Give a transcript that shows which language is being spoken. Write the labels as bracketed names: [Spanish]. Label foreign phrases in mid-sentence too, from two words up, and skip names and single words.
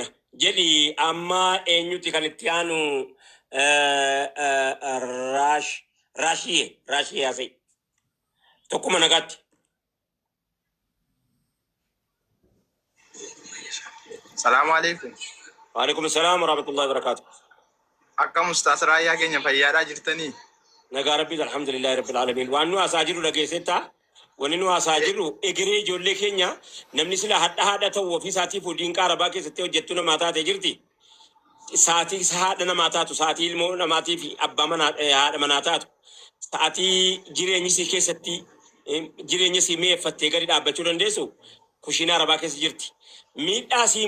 [Oromo] Jedhi amma eenyutti kan itti aanu Raashii haasa'e. Tokkuma nagaatti. [Arabic] سلام عليكم. وعليكم السلام ورحمة الله وبركاته. [Oromo] Akkam Ustaas Raayyaa keenya fayyaadhaa jirtanii? Nagaa rabbii [Arabic] الحمد لله رب العالمين. [Oromo] Waan nu haasaa jirru dhageessetta. Wanni nu haasaa jirru egeree ijoollee keenya namni sila haadha ta'u ofii isaatii fuudhiin qaarabaa keessatti hojjettu namaa taate jirti. Saatii haadha namaa taatu saatii ilmoo namaatii fi abbaa manaa haadha manaa taatu saatii jireenyi isii keessatti jireenya isii mi'eeffattee gadi dhaabbachuu dandeessu kushiina arabaa keessa jirti.